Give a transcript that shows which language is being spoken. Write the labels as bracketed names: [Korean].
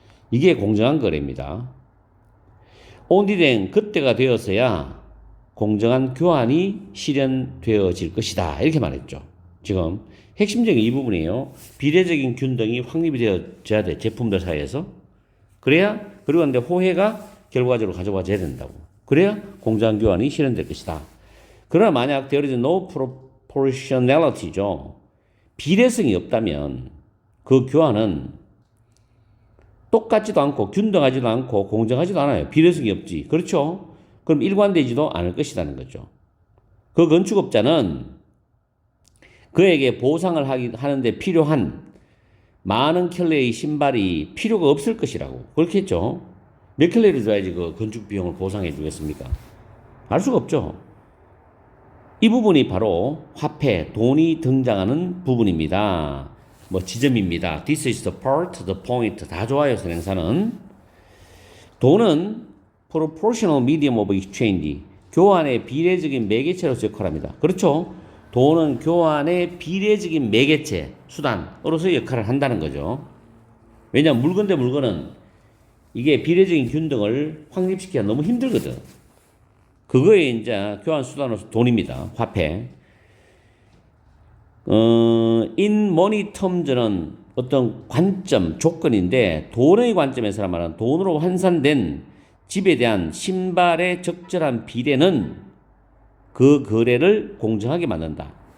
[Korean] 이게 공정한 거래입니다. 온디된 그때가 되어서야 공정한 교환이 실현되어질 것이다. 이렇게 말했죠. 지금 핵심적인 이 부분이에요. 비례적인 균등이 확립이 되어져야 돼. 제품들 사이에서. 그래야 그리고 근데 호혜가 결과적으로 가져와져야 된다고. 그래야 공정한 교환이 실현될 것이다. 그러나 만약 [English] there is no proportionality [Korean] 죠. 비례성이 없다면 그 교환은 똑같지도 않고 균등하지도 않고 공정하지도 않아요. 비례성이 없지. 그렇죠? 그럼 일관되지도 않을 것이라는 거죠. 그 건축업자는 그에게 보상을 하는데 필요한 많은 켤레의 신발이 필요가 없을 것이라고. 그렇겠죠? 몇 켤레를 줘야지 그 건축 비용을 보상해 주겠습니까? 알 수가 없죠. 이 부분이 바로 화폐, 돈이 등장하는 부분입니다. 뭐 지점입니다. [English] This is the part, the point. [Korean] 다 좋아요, 선행사는. [English] 돈은 proportional medium of exchange. [Korean] 교환의 비례적인 매개체로서 역할합니다. 그렇죠? 돈은 교환의 비례적인 매개체, 수단으로서 역할을 한다는 거죠. 왜냐하면 물건 대 물건은 이게 비례적인 균등을 확립시키기가 너무 힘들거든. 그거에 이제 교환 수단으로서 돈입니다. 화폐. [English] in money terms [Korean] 는 어떤 관점, 조건인데 돈의 관점에서 말하는 돈으로 환산된 집에 대한 신발의 적절한 비례는 그 거래를 공정하게 만든다.